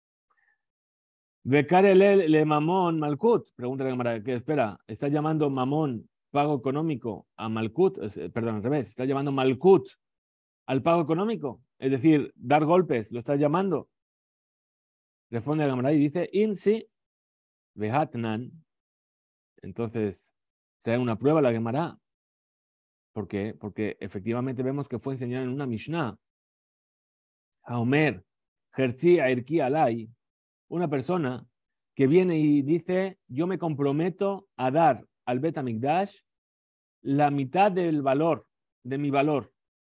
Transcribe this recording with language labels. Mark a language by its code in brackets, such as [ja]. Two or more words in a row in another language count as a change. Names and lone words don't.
[arc] קרי ליה לממון מלקות. [es] Pregunta la Gemara, ¿qué espera? ¿Está llamando mamón pago económico a malkut? Perdón, al revés. ¿Está llamando malkut al pago económico? Es decir, dar golpes, ¿lo está llamando? Responde la Gemara y dice, [arc] אין והתנן. [es] Entonces, trae una prueba la Gemara. ¿Por qué? Porque efectivamente vemos que fue enseñado en una Mishnah. [he] האומר חצי ערכי עלי, [es] una persona que viene y dice, yo me comprometo a dar al [he] בית המקדש [es] la mitad del valor, de mi valor.